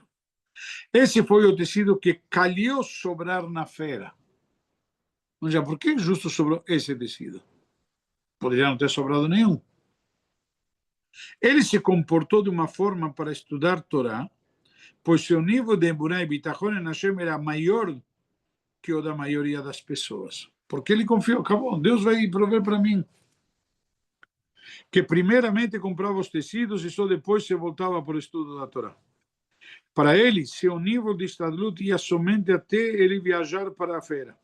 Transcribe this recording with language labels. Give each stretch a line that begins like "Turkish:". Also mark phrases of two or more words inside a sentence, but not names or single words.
Portuguese: Esse foi o tecido que calhou sobrar na feira. Ou seja, por que justo sobrou esse tecido? Poderia não ter sobrado nenhum. Ele se comportou de uma forma para estudar Torá, pois seu nível de emuná e bitachon em Hashem era maior que o da maioria das pessoas. Porque ele confiou: acabou, Deus vai prover para mim. Que primeiramente comprava os tecidos e só depois se voltava para o estudo da Torá. Para ele, seu nível de estadlut ia somente até ele viajar para a feira.